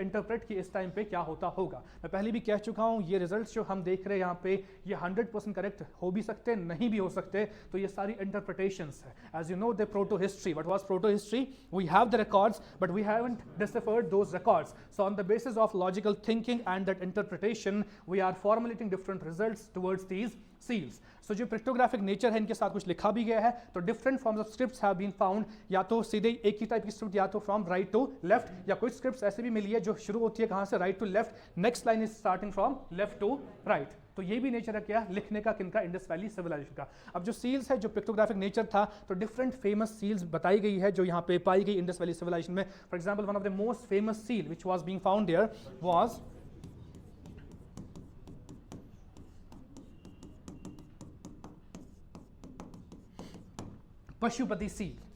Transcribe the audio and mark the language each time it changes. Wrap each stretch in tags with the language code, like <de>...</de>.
<hi>Interpret कि इस time पे क्या होता होगा. मैं पहले भी कह चुका हूँ, ये रिजल्ट जो हम देख रहे हैं यहाँ पे, ये 100% करेक्ट हो भी सकते हैं, नहीं भी हो सकते. तो ये सारी इंटरप्रिटेशंस है.</hi> <en>As you know the proto history, what was proto history? We have the records, but we haven't deciphered those records. So on the basis of logical thinking and that interpretation, we are formulating different results towards these seals.</en> <hi>So जो pictographic nature है, इनके साथ कुछ लिखा भी गया है.</hi> <en>तो different forms of scripts have been found.</en> <hi>या तो सीधे एक ही टाइप की स्क्रिप्ट, या तो</hi> <en>from right to left,</en> <hi>या कुछ स्क्रिप्ट्स ऐसे भी मिली है जो शुरू होती है कहाँ से?</hi> <en>right to left. Next line is starting from left to right.</en> <hi>तो ये भी नेचर है क्या? लिखने का, किनका? इंडस वैली सिविलाइजेशन का. अब जो सील्स है, जो पिक्टोग्राफिक नेचर था, तो डिफरेंट फेमस सील्स बताई गई है जो यहाँ पे पाई गई इंडस वैली सिविलाइजेशन में.</hi> <en>For example, one of the most famous seal which was being found there was Pashupati seal.</en>